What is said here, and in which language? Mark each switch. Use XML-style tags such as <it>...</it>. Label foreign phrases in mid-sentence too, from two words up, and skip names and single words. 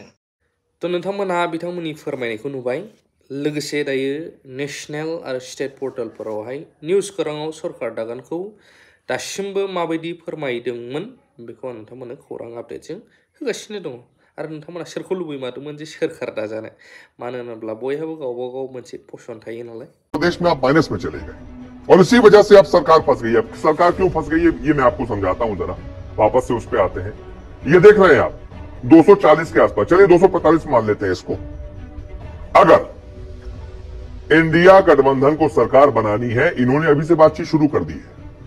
<brx>थ' नोंथांमोनहा बिथांमोननि फोरमायनायखौ नुबाय लोगोसे दायो नेशनेल आरो स्टेट पर्टेलफोरावहाय निउस खौराङाव सरकार दागानखौ दासिमबो माबायदि फोरमायदोंमोन बेखौ आं नोंथांमोननो खौरां आपडेटजों होगासिनो दङ आरो नोंथांमोना सोरखौ लुबैमारदोंमोन जे सोरखार दाजानाय मानो होनोब्ला बयहाबो गावबा गाव मोनसे पसन थायो नालाय</brx> <hi>प्रदेश में आप माइनस में चले गए और इसी वजह से अब सरकार फंस गई है सरकार क्यों फंस गई है ये मैं आपको समझाता हूं जरा वापस से उस पे आते हैं ये देख रहे हैं आप 240 के आसपास चलिए 245 मान लेते हैं इसको अगर इंडिया गठबंधन को सरकार बनानी है इन्होंने अभी से बातचीत शुरू कर दी है</hi>